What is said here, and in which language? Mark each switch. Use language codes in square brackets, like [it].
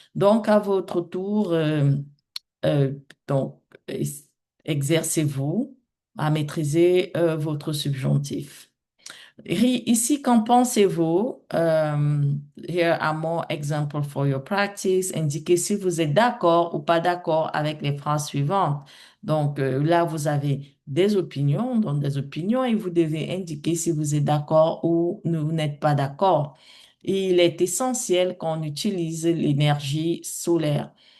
[fr] Donc, à votre tour, euh, donc, ex- exercez-vous à maîtriser votre subjonctif. Ici, qu'en pensez-vous? [en] Here are more examples for your practice. [fr] Indiquez si vous êtes d'accord ou pas d'accord avec les phrases suivantes. Donc, là, vous avez des opinions, donc des opinions, et vous devez indiquer si vous êtes d'accord ou vous n'êtes pas d'accord. Il est essentiel qu'on utilise l'énergie solaire.